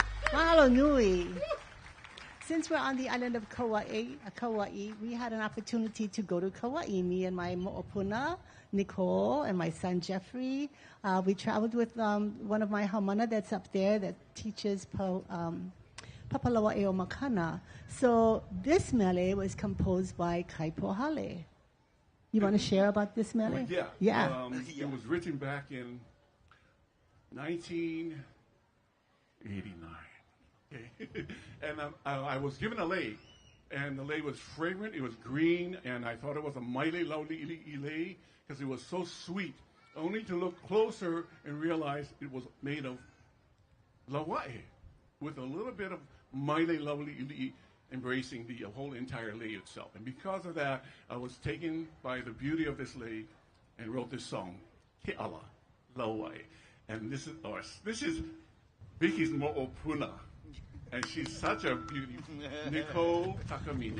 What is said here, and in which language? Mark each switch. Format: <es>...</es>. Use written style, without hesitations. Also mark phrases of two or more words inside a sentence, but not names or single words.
<haw>Mahalo nui.</haw> <en>Since we're on the island of Kauai, we had an opportunity to go to Kauai. Me and my mo'opuna, Nicole, and my son Jeffrey. We traveled with one of my haumana that's up there that teaches Papalawa Eo Makana. So this mele was composed by Kai Pohale. You want to share about this mele? Well, yeah. Yeah. It was written back in 1989. Okay. And I was given a lei, and the lei was fragrant, it was green, and I thought it was a</en> <haw>maile lauli ilei</haw> <en>because it was so sweet, only to look closer and realize it was made of lauae, with a little bit of</en> <haw>maile lauli ilei</haw> <en>embracing the whole entire lei itself. And because of that, I was taken by the beauty of this lei and wrote this song, Ke ala, lauae. And this is Vicky's mo'opuna. And she's such a beauty. Nicole Takamine.</en>